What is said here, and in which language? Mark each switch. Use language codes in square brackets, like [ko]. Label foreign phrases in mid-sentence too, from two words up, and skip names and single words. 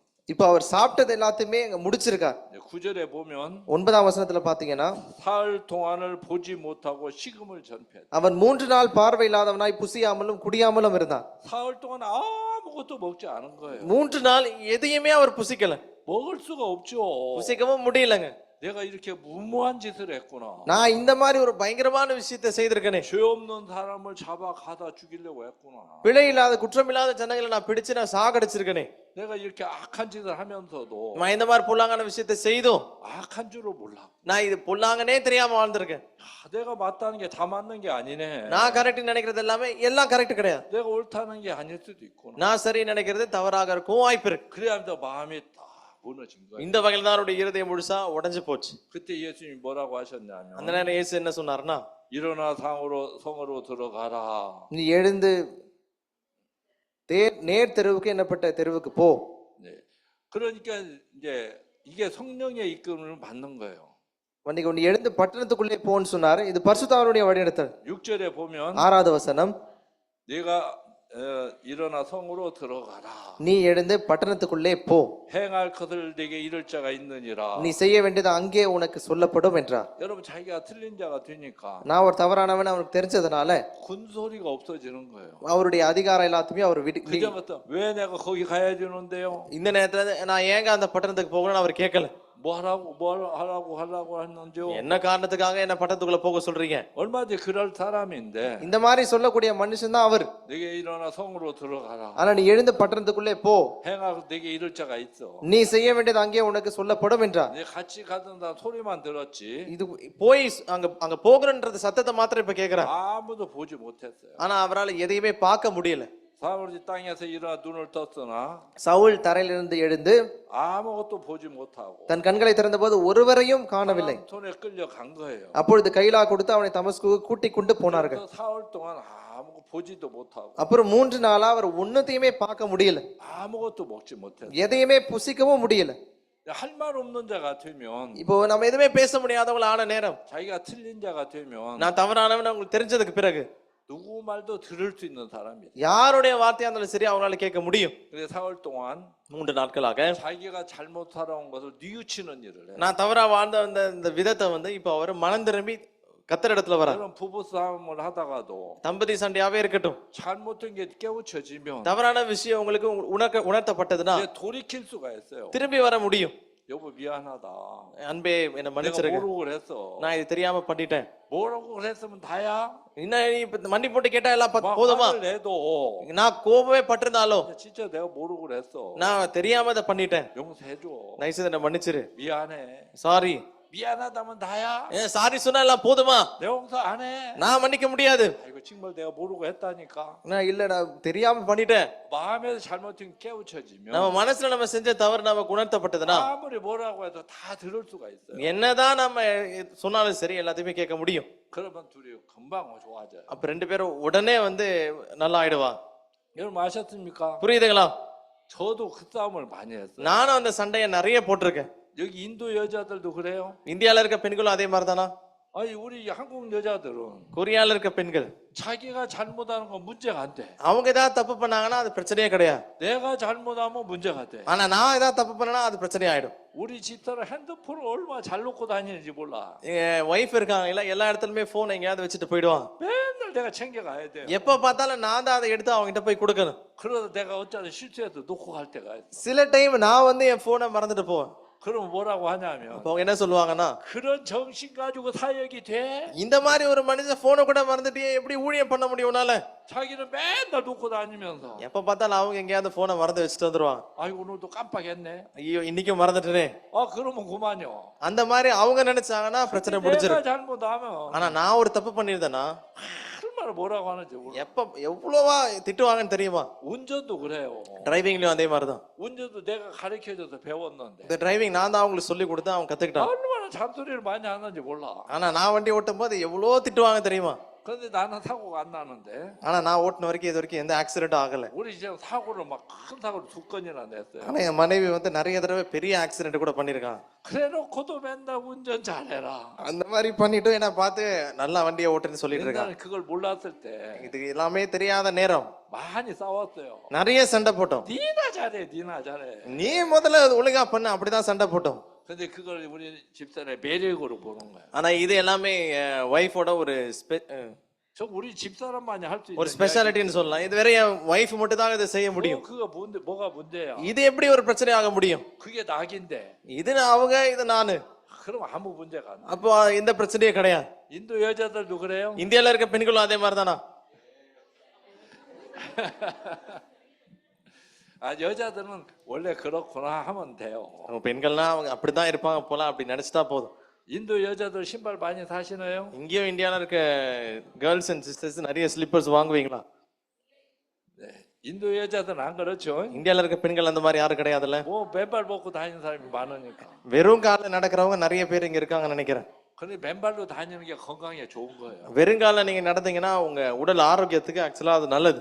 [ta] இப்ப அவர் சாப்பிட்டது எல்லாத்தையுமே அங்க முடிச்சிருக்கார். [ko] 9절에 보면 [ta] 9ஆம் வசனத்துல பாத்தீங்கன்னா [ko] 사흘 동안을 보지 못하고 식음을 전폐했다. [ta] அவன் 3 நாள் பார்வை இல்லாதவனாய் புசியாமலும் குடியாமலும் இருந்தான். [ko] 사흘 동안 아무것도 먹지 않은 거예요. [ta] 3 நாள் எதையுமே அவர் புசிக்கல. [ko] 먹을 수가 없죠. [ta] புசிக்கவும் முடியலங்க. [ko] 내가 이렇게 무모한 짓을 했구나. [ta] நான் இந்த மாதிரி ஒரு பயங்கரமான விஷயத்தை செய்திருக்கேனே. [ko] 죄 없는 사람을 잡아 가다 죽이려고 했구나. [ta] பிழை இல்லாத குற்றமில்லாத ஜனங்களை நான் பிடிச்சு நான் சாகடிச்சிருக்கேனே. [ko] 내가 이렇게 악한 짓을 하면서도 [ta] நான் இந்த மாதிரி பொல்லாங்கான விஷயத்தை செய்தும் [ko] 악한 줄을 몰랐고 [ta] நான் இது பொல்லாங்கனே தெரியாம வாழ்ந்திருக்கேன். [ko] 내가 맞다는 게 다 맞는 게 아니네. [ta] நான் கரெக்ட் நினைக்கிறது எல்லாமே எல்லாம் கரெக்ட் கிடையாது. [ko] 내가 옳다는 게 아닐 수도 있구나. [ta] நான் சரி நினைக்கிறது தவறாக இருக்கும் வாய்ப்பு இருக்கு. [ko] 그래야면서 마음이 딱 무너진 거예요. [ta] இந்த வகையில தான் அவருடைய இருதயம் முழுசா உடைஞ்சு போச்சு. [ko] 그때 예수님이 뭐라고 하셨냐면 [ta] அந்த நேரம் இயேசு என்ன சொன்னார்னா, [ko] 일어나 성으로 들어가라. [ta] நீ எழுந்து நேர் தெருவுக்கு என்னப்பட்ட தெருவுக்கு போ. [ko] 네. 그러니까 이제 이게 성령의 이끌음을 받는 거예요. [ta] இன்னைக்கு நீ எழுந்து பட்டணத்துக்குள்ளே போன்னு சொன்னாரு. இது பரிசுத்தாவினுடைய வழிநடத்தல். [ko] 6절에 보면 [ta] 6வது வசனம், [ko] 내가 일어나 성으로 들어가라. [ta] நீ எழுந்து பட்டணத்துக்குள்ளே போ. [ko] 행할 것을 내게 이를 자가 있느니라. [ta] நீ செய்ய வேண்டியது அங்கே உனக்கு சொல்லப்படும் என்றார். [ko] 여러분 자기가 틀린 자가 되니까 [ta] நான் ஒரு தவறானவன் அவனுக்கு தெரிஞ்சதுனால [ko] 군소리가 없어지는 거예요. [ta] அவருடைய அதிகாரம் எல்லாத்தையுமே அவர் [ko] 그전부터 왜 내가 거기 가야 되는데요? [ta] இந்த நேரத்துல நான் ஏங்க அந்த பட்டணத்துக்கு போகணும்னு அவர் கேட்கல. [ko] 하려고 했는지요? [ta] என்ன காரணத்துக்காக என்ன பட்டத்துக்குள்ள போக சொல்றீங்க? [ko] 얼마든지 그럴 사람인데 [ta] இந்த மாதிரி சொல்லக்கூடிய மனுஷன் தான் அவர். [ko] 내게 일어나 성으로 들어가라. [ta] ஆனா நீ எழுந்து பட்டணத்துக்குள்ளே போ, [ko] 행하고 내게 이를 자가 있어. [ta] நீ செய்ய வேண்டியது அங்கே உனக்கு சொல்லப்படும் என்றார். [ko] 내 같이 가던다 소리만 들었지 [ta] இது போய் அங்க போகிறன்றது சத்தத்தை மாத்திரம் இப்ப கேக்குறார். [ko] 아무도 보지 못했어요. [ta] ஆனா அவரால் எதையுமே பார்க்க முடியல. [ko] 사울이 땅에서 일어나 눈을 떴으나 [ta] சவுல் தரையிலிருந்து எழுந்து [ko] 아무것도 보지 못하고 [ta] தன் கண்களை திறந்தபோது ஒருவரையும் காணவில்லை. [ko] 손에 끌려간 거예요. [ta] அப்பொழுது கைலா கொடுத்து அவனை தமஸ்குக்கு கூட்டிக் கொண்டு போனார்கள். [ko] 그래서 사흘 동안 아무 보지도 못하고 [ta] அப்புறம் 3 நாளா அவர் ஒன்னத்தையுமே பார்க்க முடியல, [ko] 아무것도 먹지 못했어요. [ta] எதையுமே புசிக்கவும் முடியல. [ko] 할 말 없는 자가 되면 [ta] இப்போ நம்ம எதுவுமே பேச முடியாதவங்கள ஆன நேரம், [ko] 자기가 틀린 자가 되면 [ta] நான் தவறானவன் உங்களுக்கு தெரிஞ்சதுக்கு பிறகு [ko] 누구 말도 들을 수 있는 사람이에요. [ta] யாருடைய வார்த்தையா இருந்தாலும் சரி அவங்களால கேட்க முடியும். [ko] 그래서 사흘 동안 [ta] 3 நாட்களாக [ko] 자기가 잘못 살아온 것을 뉘우치는 일을 해요. [ta] நான் தவறா வாழ்ந்த இந்த விதத்தை இப்ப அவர் மனம் திரும்பி கத்தர் இடத்துல வர. [ko] 그런 부부 싸움을 하다가도 [ta] தம்பதி சண்டையாவே இருக்கட்டும், [ko] 잘못된 게 깨우쳐지면 [ta] தவறான விஷயம் உங்களுக்கு உணர்த்தப்பட்டதுன்னா [ko] 이제 돌이킬 수가 있어요. [ta] திரும்பி வர முடியும். [ko] 여보 미안하다. [ta] அன்பே என்ன [ko] 내가 [ta] மன்னிச்சிருங்க, [ko] 모르고 그랬어. [ta] நான் இது தெரியாம பண்ணிட்டேன். [ko] 뭐라고 그랬으면 다야. [ta] இன்னும் நீ இப்ப மன்னி போட்டு கேட்டா எல்லாம் [ko] 막 [ta] போதுமா? [ko] 화를 내도 [ta] நான் கோபமே பட்டிருந்தாலும் [ko] 진짜 내가 모르고 그랬어. [ta] நான் தெரியாம அதை பண்ணிட்டேன், [ko] 용서해줘. [ta] நைஸ் என்ன மன்னிச்சிரு, [ko] 미안해. [ta] சாரி. [ko] 미안하다면 다야. [ta] சாரி சொன்னா எல்லாம் போதுமா? [ko] 내 용서 안 해. [ta] நான் மன்னிக்க முடியாது. [ko] 이거 정말 내가 모르고 했다니까. [ta] நான் இல்ல, நான் தெரியாம பண்ணிட்டேன். [ko] 마음에서 잘못된 깨우쳐지면 [ta] நம்ம மனசுல நம்ம செஞ்ச தவறு நமக்கு உணர்த்தப்பட்டதுன்னா [ko] 아무리 뭐라고 해도 다 들을 수가 있어요. [ta] என்னதான் நம்ம சொன்னாலும் சரி எல்லாத்தையுமே கேட்க முடியும். [ko] 그러면 둘이 금방 좋아져요. [ta] அப்ப 2 பேரும் உடனே நல்லா ஆயிடுவா. [ko] 여러분 아셨습니까? [ta] புரியுதுங்களா? [ko] 저도 그 싸움을 많이 했어요. [ta] நானும் அந்த சண்டையை நிறைய போட்டிருக்கேன். [ko] 여기 인도 여자들도 그래요? [ta] இந்தியால இருக்க பெண்களும் அதே மாதிரிதானா? [ko] 아니 우리 한국 여자들은 [ta] கொரியால இருக்க பெண்கள் [ko] 자기가 잘못하는 건 문제가 안 돼. [ta] அவங்க ஏதாவது தப்பு பண்ணாங்கன்னா அது பிரச்சனையே கிடையாது. [ko] 내가 잘못하면 문제가 돼. [ta] ஆனா நான் ஏதாவது தப்பு பண்ணனா அது பிரச்சனை ஆயிடும். [ko] 우리 집사람 핸드폰을 얼마나 잘 놓고 다니는지 몰라. [ta] ஒய்ஃப் இருக்காங்க இல்ல, எல்லா இடத்துலயுமே போன் எங்கேயாவது வச்சுட்டு போயிடுவான். [ko] 맨날 내가 챙겨가야 돼. [ta] எப்ப பார்த்தாலும் நான் தான் அதை எடுத்து அவங்க கிட்ட போய் கொடுக்கணும். [ko] 그러다 내가 어쩌다 실수해서 놓고 갈 때가 있어. [ta] சில டைம் நான் என் போனை மறந்துட்டு போவேன். [ko] 그럼 뭐라고 하냐면 [ta] அப்போ அவங்க என்ன சொல்லுவாங்கன்னா, [ko] 그런 정신 가지고 사역이 돼? [ta] இந்த மாதிரி ஒரு மனுஷன் போனை கூட மறந்துட்டு எப்படி ஊழியம் பண்ண முடியும் உன்னால? [ko] 자기는 맨날 놓고 다니면서 [ta] எப்ப பார்த்தாலும் அவங்க எங்கேயாவது போனை மறந்து வச்சுட்டு வந்துருவாங்க. [ko] 아이고 오늘도 깜빡했네. [ta] ஐயோ இன்னைக்கும் மறந்துட்டேனே. [ko] 그러면 그만요. [ta] அந்த மாதிரி அவங்க நினைச்சாங்கன்னா பிரச்சனை [ko] 내가 [ta] முடிஞ்சிடும். [ko] 잘못하면 [ta] ஆனா நான் ஒரு தப்பு பண்ணிருந்தேன்னா [ko] 얼마나 뭐라고 하는지 몰라. [ta] எவ்வளவா திட்டுவாங்கன்னு தெரியுமா? [ko] 운전도 그래요. [ta] டிரைவிங்லயும் அதே மாதிரிதான். [ko] 운전도 내가 가르쳐줘서 배웠는데 [ta] இந்த டிரைவிங் நான் தான் அவங்களுக்கு சொல்லி கொடுத்தேன், அவங்க கத்துக்கிட்டாங்க. [ko] 얼마나 잔소리를 많이 하는지 몰라. [ta] ஆனா நான் வண்டி ஓட்டும் போது எவ்வளவு திட்டுவாங்க தெரியுமா? [ko] 그런데 나는 사고가 안 나는데 [ta] ஆனா நான் ஓட்டின வரைக்கும் இது வரைக்கும் எந்த ஆக்சிடென்ட்டும் ஆகல. [ko] 우리 지금 사고를 막 큰 사고를 2건이나 냈어요. [ta] ஆனா என் மனைவி நிறைய தடவை பெரிய ஆக்சிடென்ட் கூட பண்ணிருக்காங்க. [ko] 그래놓고도 맨날 운전 잘해라. [ta] அந்த மாதிரி பண்ணிட்டு என்ன பார்த்து நல்லா வண்டியை ஓட்டுன்னு சொல்லிட்டு இருக்காங்க. [ko] 옛날에 그걸 몰랐을 때 [ta] இது எல்லாமே தெரியாத நேரம் [ko] 많이 싸웠어요. [ta] நிறைய சண்டை போட்டோம். [ko] 니나 잘해, 니나 잘해. [ta] நீ முதல்ல ஒழுங்கா பண்ண, அப்படிதான் சண்டை போட்டோம். [ko] 근데 그걸 우리 집사람의 매력으로 보는 거야. [ta] ஆனா இது எல்லாமே ஒய்ஃபோட ஒரு [ko] 저 우리 집사람만이 할 수 있는 [ta] ஒரு ஸ்பெஷாலிட்டின்னு சொல்லலாம். இது வேற என் ஒய்ஃப் மட்டும் தான் இதை செய்ய முடியும். [ko] 그거 뭔데 뭐가 문제야? [ta] இது எப்படி ஒரு பிரச்சனை ஆக முடியும்? [ko] 그게 낙인데. [ta] இது அவங்க, இது நானு. [ko] 그럼 아무 문제가 안 돼. [ta] அப்போ எந்த பிரச்சனையும் கிடையாது. [ko] 인도 여자들도 그래요? [ta] இந்தியால இருக்க பெண்களும் அதே மாதிரி தானா? [ko] 여자들은 원래 그렇구나 하면 돼요. [ta] பெண்கள்னா அவங்க அப்படிதான் இருப்பாங்க போல, அப்படி நினைச்சிட்டா போதும். [ko] 인도 여자들 신발 많이 사시나요? [ta] இங்கேயும் இந்தியால இருக்க [en] girls and sisters [ta] நிறைய ஸ்லிப்பர்ஸ் வாங்குவீங்களா? [ko] 네. 인도 여자들은 안 그렇죠? [ta] இந்தியால இருக்க பெண்கள் அந்த மாதிரி யாரும் கிடையாதுல்ல. [ko] 뭐 맨발 벗고 다니는 사람이 많으니까. [ta] வெறும் கால்ல நடக்கிறவங்க நிறைய பேர் இங்க இருக்காங்கன்னு நினைக்கிறேன். [ko] 근데 맨발로 다니는 게 건강에 좋은 거예요. [ta] வெறுங்கால நீங்க நடந்தீங்கன்னா உங்க உடல் ஆரோக்கியத்துக்கு ஆக்சுவலா அது நல்லது.